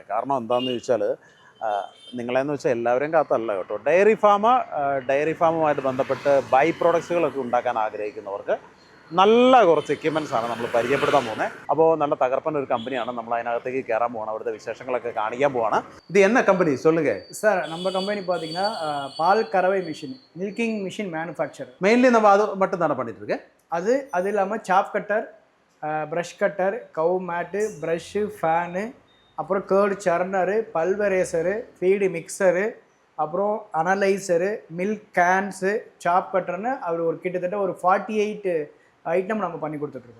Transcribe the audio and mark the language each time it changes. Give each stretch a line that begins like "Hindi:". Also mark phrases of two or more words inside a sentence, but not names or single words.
Malayalam: കാരണം എന്താണെന്ന് ചോദിച്ചാൽ നിങ്ങളെന്ന് വെച്ചാൽ എല്ലാവരെയും കാത്തല്ല കേട്ടോ. ഡയറി ഫാമുമായിട്ട് ബന്ധപ്പെട്ട്
English: by products
Malayalam: ഉണ്ടാക്കാൻ ആഗ്രഹിക്കുന്നവർക്ക് നല്ല കുറച്ച് എക്യുപ്മെൻറ്റ്സ് ആണ് നമ്മൾ പരിചയപ്പെടുത്താൻ പോകുന്നത്. അപ്പോൾ നല്ല തകർപ്പൻ ഒരു കമ്പനിയാണ്. നമ്മൾ അതിനകത്തേക്ക് കയറാൻ പോകണം, അവിടുത്തെ വിശേഷങ്ങളൊക്കെ കാണിക്കാൻ പോവാണ്.
Tamil: இது என்ன கம்பெனி சொல்லுங்க சார். நம்ம கம்பெனி பார்த்தீங்கன்னா பால் கறவை மிஷின்,
English: milking machine manufacture.
Tamil: மெயின்லி நம்ம அது மட்டும் தானே பண்ணிட்டு இருக்கேன். அது இல்லாமல்
English: chaff cutter, brush cutter, cow mat, brush, fan,
Tamil: அப்புறம்
English: curd churner, pulverizer, feed mixer,
Tamil: அப்புறம்
English: analyzer, milk cans, chaff cutter
Tamil: அவர் ஒரு கிட்டத்தட்ட ஒரு 48 ஐட்டம் நம்ம பண்ணி கொடுத்துட்ருக்கோம்.